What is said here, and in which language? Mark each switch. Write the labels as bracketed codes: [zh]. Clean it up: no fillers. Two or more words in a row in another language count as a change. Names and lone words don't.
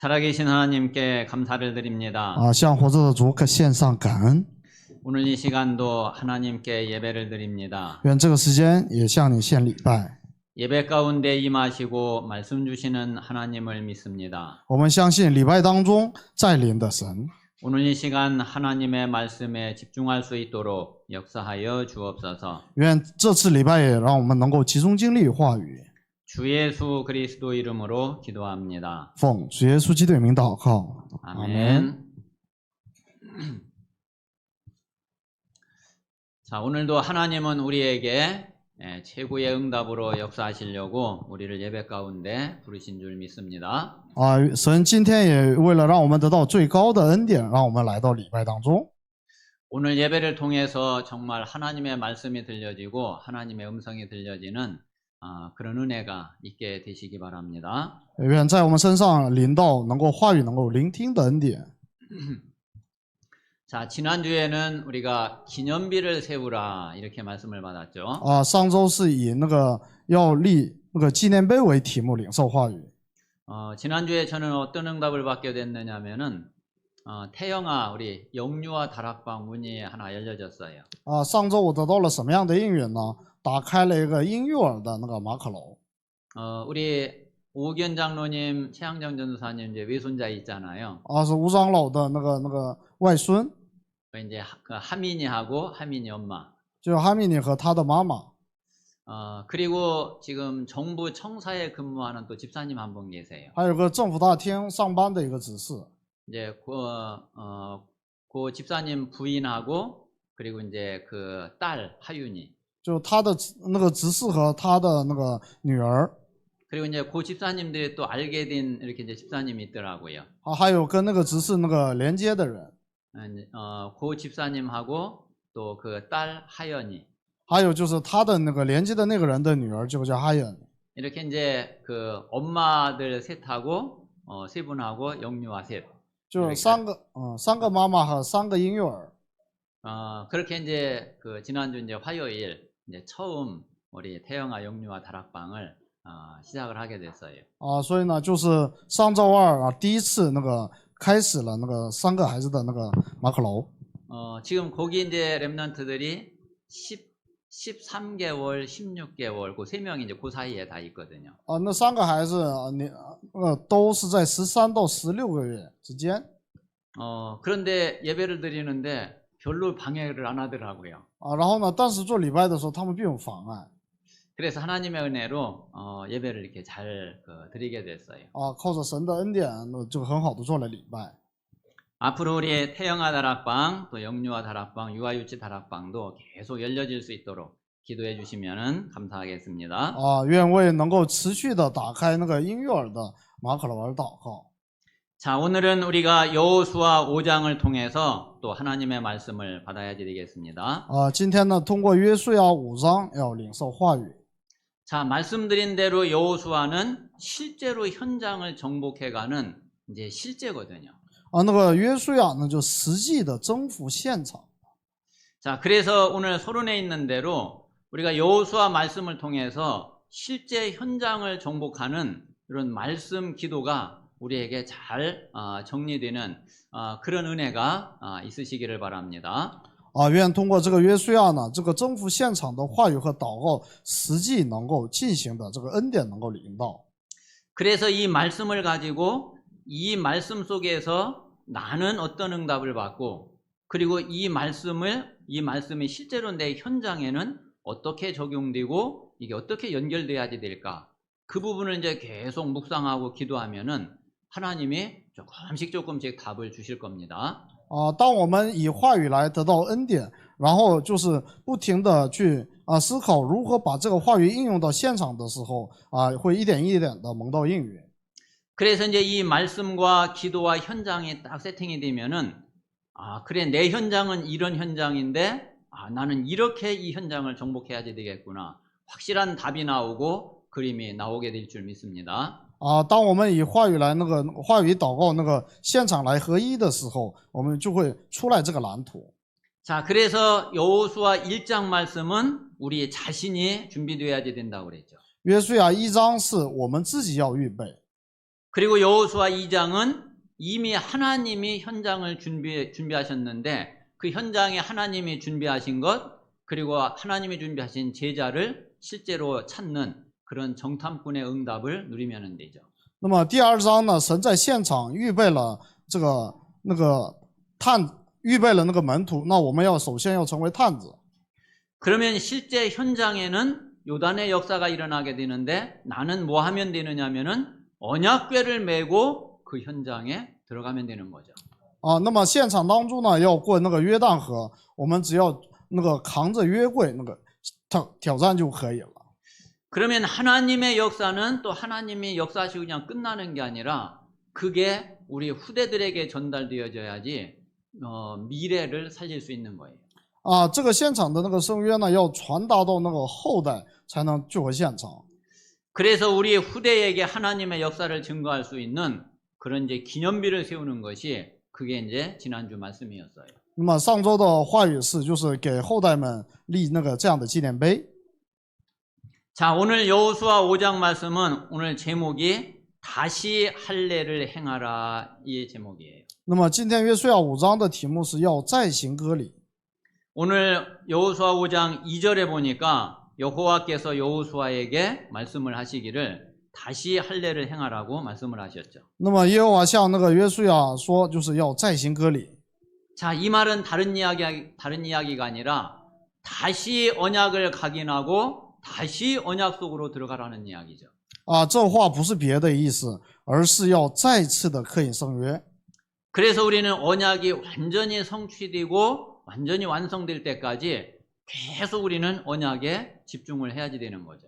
[ko] 살아계신 하나님께 감사를 드립니다. [zh] 向活着的主献上感恩。 [ko] 오늘 이 시간도 하나님께 예배를 드립니다. [zh] 愿这个时间也向你献礼拜。 [ko] 예배 가운데 임하시고 말씀 주시는 하나님을 믿습니다. [zh] 我们相信礼拜当中在临的神。 [ko] 오늘 이 시간 하나님의 말씀에 집중할 수 있도록 역사하여 주옵소서. [zh] 愿这次礼拜也让我们能够集中精力话语。 [ko] 주 예수 그리스도 이름으로 기도합니다. [zh] 奉主耶稣基督的名祷告。 [ko] 아멘. 자, 오늘도 하나님은 우리에게 최고의 응답으로 역사하시려고 우리를 예배 가운데 부르신 줄 믿습니다. [zh] 神今天也为了让我们得到最高的恩典，让我们来到礼拜当中。 [ko] 오늘 예배를 통해서 정말 하나님의 말씀이 들려지고 하나님의 음성이 들려지는 그런 은혜가 있게 되시기 바랍니다. [zh] 愿在我们身上临到能够话语能够聆听的恩典。 [ko] 자, 지난주에는 우리가 기념비를 세우라 이렇게 말씀을 받았죠. [zh] 上周是以要立纪念碑为题目领受话语。 [ko] 지난주에 저는 어떤 응답을 받게 됐느냐면은 태영아 우리 영유아 다락방 문이 하나 열려졌어요. [zh] 上周我得到了什么样的应允呢？打开了一个婴幼儿的马可楼。 [ko] 우리 오견 장로님, 최양정 전도사님 이제 외손자 있잖아요. [zh] 是吴长老的外孙， [ko] 이제 하민이하고 하민이 엄마. [zh] 就是哈密尼和他的妈妈。 [ko] 그리고 지금 정부 청사에 근무하는 또 집사님 한 분 계세요. [zh] 还有个政府大厅上班的一个执事。 [ko] 이제 그 집사님 부인하고 그리고 이제 그 딸 하윤이. [zh] 就他的执事和他的女儿。 [ko] 그리고 이제 그 집사님들이 또 알게 된 이렇게 이제 집사님이 있더라고요. [zh] 还有跟执事连接的人。 [ko] 그 집사님하고 또 그 딸 하연이. [zh] 还有就是他的连接的那个人的女儿就叫哈 연이。 [ko] 이렇게 이제 그 엄마들 셋하고 세 분하고 영유아 셋. [zh] 就三个妈妈和3个婴幼儿。 [ko] 그렇게 이제 그 지난주 이제 화요일 이제 처음 우리 태영아 영유아 다락방을 시작을 하게 됐어요. [zh] 所以呢，就是上周二第一次开始了3个孩子的马可楼。 [ko] 지금 거기 이제 렘넌트들이 13개월, 16개월 그 3명이 이제 그 사이에 다 있거든요. [zh] 那3个孩子都是在13到16个月之间。 [ko] 그런데 예배를 드리는데 별로 방해를 안 하더라고요. [zh] 然后呢，但是做礼拜的时候他们并不妨碍。 [ko] 그래서 하나님의 은혜로 예배를 이렇게 잘 드리게 됐어요. [zh] 靠着神的恩典，就很好的做了礼拜。 [ko] 앞으로 우리 태영아 다락방, 또 영유아 다락방, 유아유치 다락방도 계속 열려질 수 있도록 기도해 주시면 감사하겠습니다. [zh] 愿为能够持续的打开婴幼儿的马可楼而祷告。 [ko] 자, 오늘은 우리가 여호수아 5장을 통해서 또 하나님의 말씀을 받아야 드리겠습니다. [zh] 今天呢，通过约书亚5章要领受话语。 [ko] 자, 말씀드린 대로 여호수아는 실제로 현장을 정복해가는 이제 실제거든요. [zh] 约书亚呢，就实际的征服现场。 [ko] 자, 그래서 오늘 서론에 있는 대로 우리가 여호수아 말씀을 통해서 실제 현장을 정복하는 이런 말씀 기도가 우리에게 잘 정리되는 그런 은혜가 있으시기를 바랍니다. [zh] 愿通过这个约书亚呢，这个征服现场的话语和祷告，实际能够进行的这个恩典能够领到。 [ko] 그래서 이 말씀을 가지고 이 말씀 속에서 나는 어떤 응답을 받고 그리고 이 말씀이 실제로 내 현장에는 어떻게 적용되고 이게 어떻게 연결돼야지 될까? 그 부분을 이제 계속 묵상하고 기도하면은 하나님이 조금씩 답을 주실 겁니다. [zh] 当我们以话语来得到恩典，然后就是不停的去思考如何把这个话语应用到现场的时候，会一点一点的蒙到应允。 [ko] 그래서 이제 이 말씀과 기도와 현장이 딱 세팅이 되면은 그래 내 현장은 이런 현장인데 나는 이렇게 이 현장을 정복해야지 되겠구나. 확실한 답이 나오고 그림이 나오게 될 줄 믿습니다. [zh] 当我们以话语来话语祷告现场来合一的时候，我们就会出来这个蓝图。 [ko] 자, 그래서 여호수아 1장 말씀은 우리 자신이 준비되어야지 된다고 그랬죠. [zh] 约书亚1章是我们自己要预备。 [ko] 그리고 여호수아 2장은 이미 하나님이 현장을 준비하셨는데 그 현장에 하나님이 준비하신 것 그리고 하나님이 준비하신 제자를 실제로 찾는 그런 정탐꾼의 응답을 누리면 되죠. [zh] 那么第二章呢，神在现场预备了预备了那个门徒，那我们首先要成为探子。 [ko] 그러면 실제 현장에는 요단의 역사가 일어나게 되는데 나는 뭐 하면 되느냐면은 언약궤를 메고 그 현장에 들어가면 되는 거죠. [zh] 那么现场当中呢，要过那个约旦河，我们只要扛着约柜挑战就可以了。 [ko] 그러면 하나님의 역사는 또 하나님이 역사하시고 그냥 끝나는 게 아니라 그게 우리 후대들에게 전달되어져야지 미래를 살릴 수 있는 거예요. [zh] 这个现场的那个圣约呢，要传达到那个后代，才能救活现场。 [ko] 그래서 우리 후대에게 하나님의 역사를 증거할 수 있는 그런 이제 기념비를 세우는 것이 그게 이제 지난주 말씀이었어요. [zh] 那么上周的话语是，就是给后代们立这样的纪念碑。 [ko] 자, 오늘 여호수아 5장 말씀은 오늘 제목이 다시 할례를 행하라 이 제목이에요. [zh] 那么今天约书亚5章的题目是要再行割礼。 [ko] 오늘 여호수아 5장 2절에 보니까 여호와께서 여호수아에게 말씀을 하시기를 다시 할례를 행하라고 말씀을 하셨죠. [zh] 那么耶和华向那个约书亚说，就是要再行割礼。 [ko] 자, 이 말은 다른 이야기가 아니라 다시 언약을 각인하고 다시 언약 속으로 들어가라는 이야기죠. [zh] 这话不是别的意思，而是要再次的刻印圣约。 [ko] 그래서 우리는 언약이 완전히 성취되고 완전히 완성될 때까지 계속 우리는 언약에 집중을 해야지 되는 거죠.